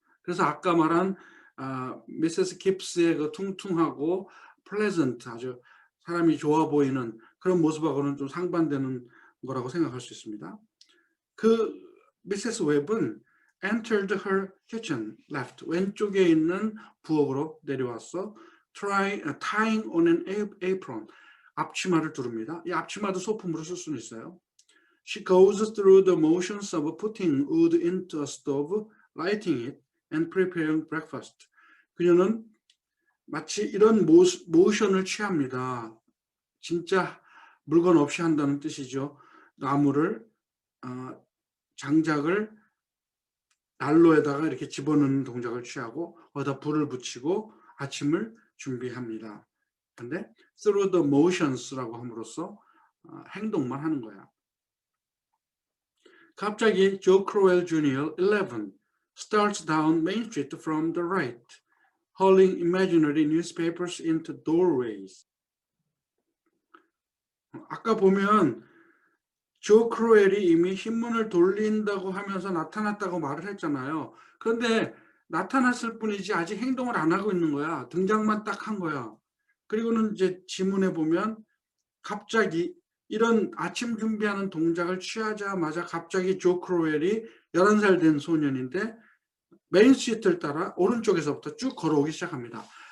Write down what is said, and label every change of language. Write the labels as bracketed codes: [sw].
[ko] 그래서 아까 말한 미세스 깁스의 그 퉁퉁하고 플레전트, 아주 사람이 좋아 보이는 그런 모습하고는 좀 상반되는 거라고 생각할 수 있습니다. 그 미세스 웹은 [en] entered her kitchen, left, [ko] 왼쪽에 있는 부엌으로 내려왔어. [en] tying on an apron, [ko] 앞치마를 두릅니다. 이 앞치마도 소품으로 쓸 수는 있어요. [en] She goes through the motions of putting wood into a stove, lighting it, and preparing breakfast. [ko] 그녀는 마치 이런 모션을 취합니다. 진짜 물건 없이 한다는 뜻이죠. 나무를 장작을 난로에다가 이렇게 집어넣는 동작을 취하고 거기다 불을 붙이고 아침을 준비합니다. 근데 [en] through the motions [ko] 라고 함으로써 행동만 하는 거야. 갑자기 [en] 조 크로웰 주니어 11 starts down Main Street from the right, hauling imaginary newspapers into doorways. [ko] 아까 보면 조 크로웰이 이미 신문을 돌린다고 하면서 나타났다고 말을 했잖아요. 그런데 나타났을 뿐이지 아직 행동을 안 하고 있는 거야. 등장만 딱 한 거야. 그리고는 이제 지문에 보면 갑자기 이런 아침 준비하는 동작을 취하자마자 갑자기 조 크로웰이 11살 된 소년인데 메인 스트리트를 따라 오른쪽에서부터 쭉 걸어오기 시작합니다.